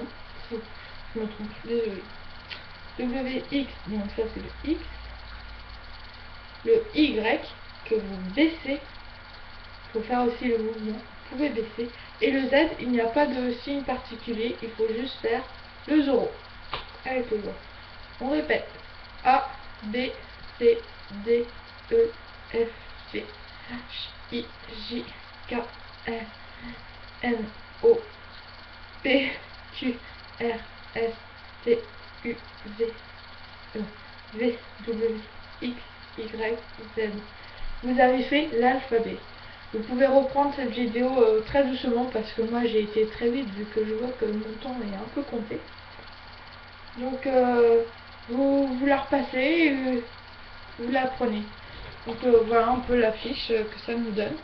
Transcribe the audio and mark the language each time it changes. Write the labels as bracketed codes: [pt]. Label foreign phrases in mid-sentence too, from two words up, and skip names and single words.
[fr] Je me trompe, désolé. WX, donc ça c'est le X. Le Y que vous baissez. Il faut faire aussi le mouvement. Vous pouvez baisser. Et le Z, il n'y a pas de signe particulier. Il faut juste faire le 0 avec le doigt. On répète. A, B, C, D, E, F, G, H, I, J, K, L, N, O, P, Q, R, S, T, U, V, E, V, W, X, Y, Z. Vous avez fait l'alphabet. Vous pouvez reprendre cette vidéo très doucement parce que moi j'ai été très vite vu que je vois que mon temps est un peu compté. Donc vous la repassez et vous la prenez. Donc voilà un peu la fiche que ça nous donne.